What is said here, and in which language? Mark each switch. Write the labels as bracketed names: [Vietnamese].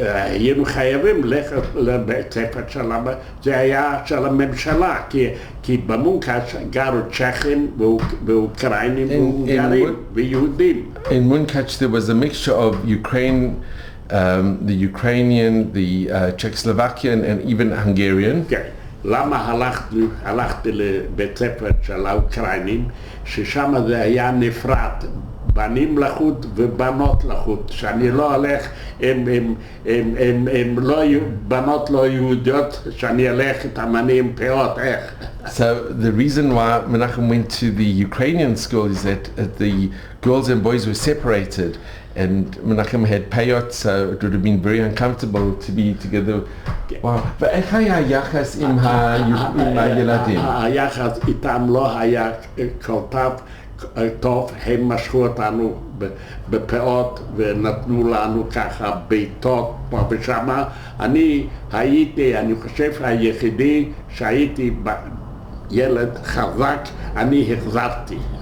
[Hebrew] היינו חייבים ללכת לבית ספר זה היה של הממשלה, כי במונקאץ' גרו צ'כים ואוקראינים והונגרים ויהודים. [English] In Munkac there was a mixture of Ukraine, the Ukrainian, the Czechoslovakian, and even Hungarian. [Hebrew] כן. למה הלכתי לבית ספר של האוקראינים, ששם זה היה נפרד, בנים לחוד ובנות לחוד, שאני לא הולך הם לא בנות לא יהודיות, שאני הולך את המנים פאות, איך? [English] So the reason why Menachem went to the Ukrainian school is that the girls and boys were separated, and Menachem had payot, so it would have been very uncomfortable to be together. [Hebrew] Wow. ואיך היה היחס עם הילדים? היחס איתם לא היה כל כך טוב, הם משכו אותנו בפאות ונתנו לנו ככה ביתות פה ושמה. אני חושב היחידי שהייתי ילד חזק, אני החזרתי.